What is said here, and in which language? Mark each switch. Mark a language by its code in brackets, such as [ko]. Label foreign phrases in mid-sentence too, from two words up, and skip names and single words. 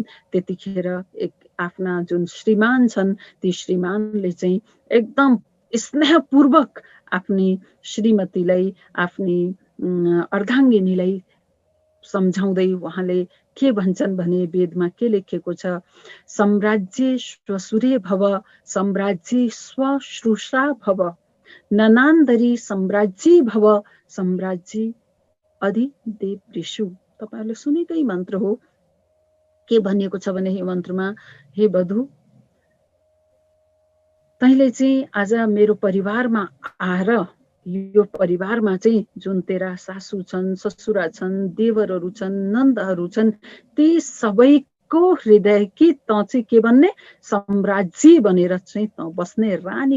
[ne] त्यतिखेर आफ्ना जुन श्रीमान छन् ती श्रीमानले चाहिँ एकदम स्नेहपूर्वक आफ्नी श्रीमतीलाई आफ्नी अर्धाङ्गिनीलाई सम्झाउँदै उहाँले के भन्छन् भने वेदमा के लेखेको छ, [sa] सम्राज्ये श्वशुरे भव सम्राज्ये स्वश्रूषा भव ननान्दरी सम्राज्ये भव सम्राज्ये अधिदेवऋषु। [ne] तपाईहरुले सुनेकै मन्त्र हो। के भनिएको छ भने यो मन्त्रमा, हे वधु तैले चाहिँ आज मेरो परिवारमा आएर यो परिवारमा चाहिँ जुन तेरा सासू छन् ससुरा छन् देवरहरू छन् नन्दहरू छन् ती सबैको हृदय कि त चाहिँ के भन्ने सम्राज्ञी बनेर चाहिँ त बस्ने, रानी